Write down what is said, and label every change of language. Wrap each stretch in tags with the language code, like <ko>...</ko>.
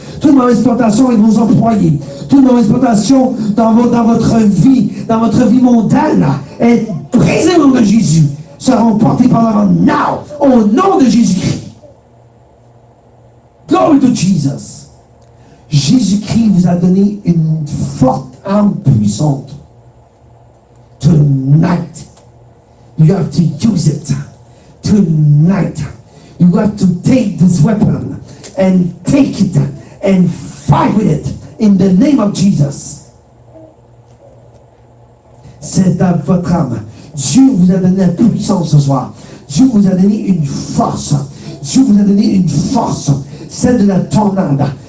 <fr>Toute mauvaise plantation avec vos employés. Toute mauvaise plantation dans votre vie mondaine est brisée au nom de Jésus. Seront portés par l'avant now, au nom de Jésus-Christ.</fr> <en>Glory to Jesus.</en> <fr>Jésus-Christ vous a donné une forte arme puissante.</fr> <en>Tonight, you have to use it. Tonight, you have to take this weapon and take it and fight with it in the name of Jesus.</en> <fr>C'est à votre âme. Dieu vous a donné la puissance ce soir. Dieu vous a donné une force. Dieu vous a donné une force. Celle de la tornade.</fr>